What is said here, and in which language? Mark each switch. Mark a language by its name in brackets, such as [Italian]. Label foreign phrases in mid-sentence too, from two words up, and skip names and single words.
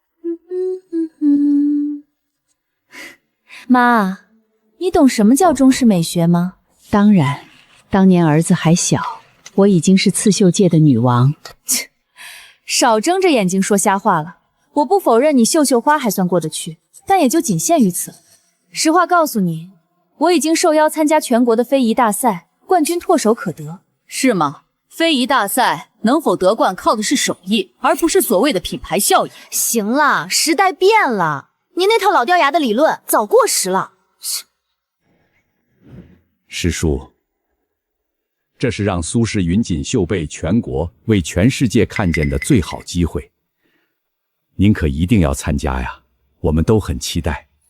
[Chinese] 媽，你懂什麼叫中式美學嗎？當然，當年兒子還小，我已經是刺繡界的女王。切，少睜着眼睛說瞎話了。我不否認你繡花還算過得去，但也就僅限於此。實話告訴你，我已經受邀參加全國的非遗大賽，冠軍唾手可得。是嗎？非遗大賽能否得冠靠的是手艺，而不是所謂的品牌效应。行了，时代变了，你那套老掉牙的理論早过时了。师叔，这是讓蘇氏雲錦繡被全國為全世界看見的最好機會，您可一定要參加呀，我們都很期待。